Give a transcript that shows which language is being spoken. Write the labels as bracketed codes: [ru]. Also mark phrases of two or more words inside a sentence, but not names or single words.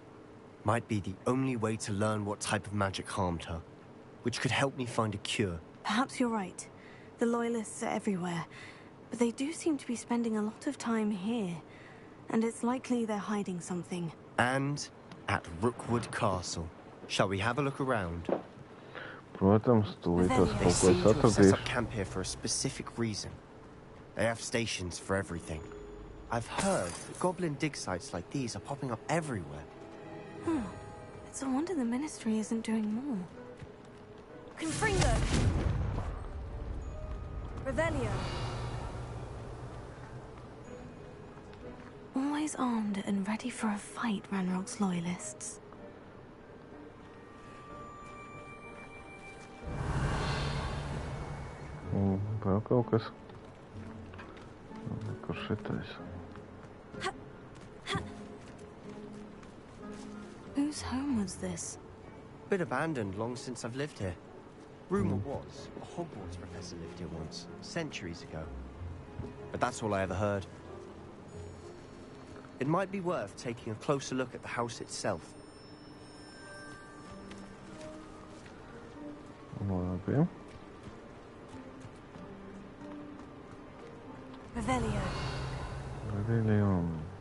[en] Might be the only way to learn what type of magic harmed her, which could help me find a cure. Perhaps you're right. The loyalists are everywhere, but they do seem to be spending a lot of time here, and it's likely they're hiding something. And at Rookwood Castle. Shall we have a look around? [lv] Protams, tūlītās [en] They [lv] kaut ko [en] seem [lv] es [en] to have set [lv] atradīšu. [en] up camp here for a specific reason. They have stations for everything. I've heard that goblin dig sites like these are popping up everywhere. It's a wonder the Ministry isn't doing more. Confringo. Revelio. Always armed and ready for a fight, Ranrock's loyalists. [lv] Vēl kaut kas. Kur šitais? [en] Whose home was this? Bit abandoned long since I've lived here. Rumor was a Hogwarts professor lived here once, centuries ago. But that's all I ever heard. It might be worth taking a closer look at the house itself. [lv] Labi. Revelio. Revelio.